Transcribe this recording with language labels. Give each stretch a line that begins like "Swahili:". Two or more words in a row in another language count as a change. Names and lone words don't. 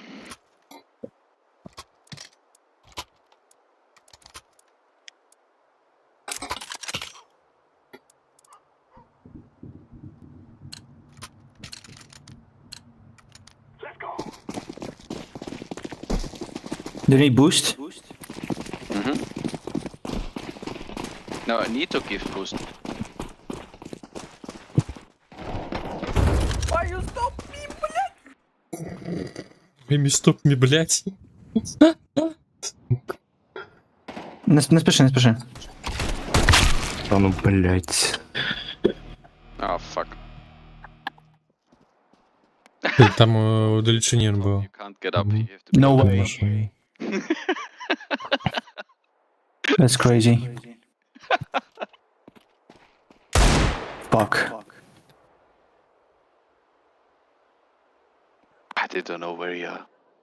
English: Let's go. Do you need boost? No, I need to give boost. Why you stop me,
Russian: блядь? Мими, стоп, ми, блядь. Не спеши, не спеши. Та ну, блядь.
English: Oh, fuck.
Russian: Там удалечение было.
English: You can't get up. You have to No be way. That's crazy. Fuck. I don't know where you are.